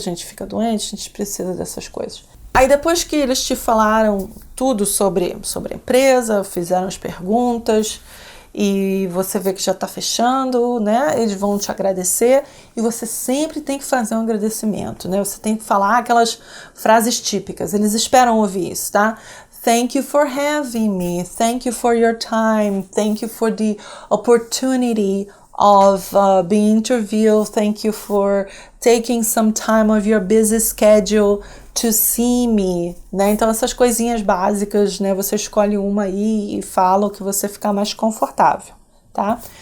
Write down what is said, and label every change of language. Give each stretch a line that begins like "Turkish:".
Portuguese: A gente fica doente, a gente precisa dessas coisas. Aí depois que eles te falaram tudo sobre a empresa, fizeram as perguntas e você vê que já está fechando, né? Eles vão te agradecer e você sempre tem que fazer um agradecimento, né? Você tem que falar aquelas frases típicas, eles esperam ouvir isso, tá?
English: Thank you for having me, thank you for your time, thank you for the opportunity of being interviewed, thank you for taking some time of your busy schedule to see me, né?
Portuguese: Então essas coisinhas básicas, né? Você escolhe uma aí e fala o que você ficar mais confortável, tá?